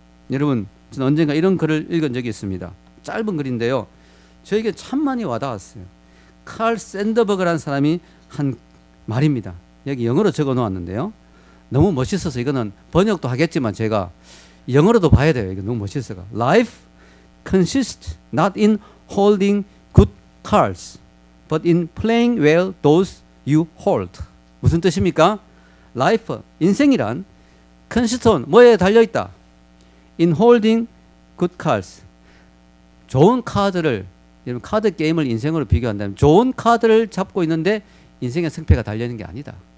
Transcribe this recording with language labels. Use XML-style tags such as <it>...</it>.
<ko>여러분, 저는 언젠가 이런 글을 읽은 적이 있습니다. 짧은 글인데요, 저에게 참 많이 와닿았어요. 칼 샌더버그라는 사람이 한 말입니다. 여기 영어로 적어 놓았는데요, 너무 멋있어서 이거는 번역도 하겠지만 제가 영어로도 봐야 돼요. 이거 너무 멋있어요.</ko> <en>Life consists not in holding good cards, but in playing well those you hold.</en> <ko>무슨 뜻입니까? Life, 인생이란</ko> <en>consist on,</en> <ko>뭐에 달려있다?</ko> <en>In holding good cards.</en> <ko>좋은 카드를, 여러분 카드 게임을 인생으로 비교한다면 좋은 카드를 잡고 있는데 인생의 승패가 달려있는 게 아니다.</ko>